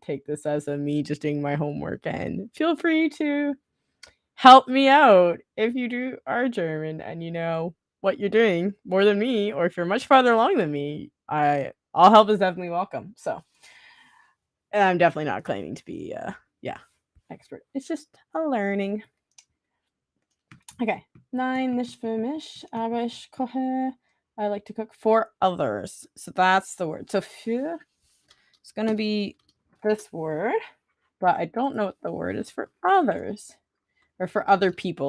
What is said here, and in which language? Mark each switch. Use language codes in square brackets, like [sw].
[en] Take this as a me just doing my homework, and feel free to help me out if you are German and you know what you're doing more than me, or if you're much farther along than me. All help is definitely welcome. So, and I'm definitely not claiming to be expert. It's just a learning. Okay. [de] Nein, nicht für mich, aber ich koche. [en] I like to cook for others. So that's the word. So für is going to be this word, but I don't know what the word is for others or for other people.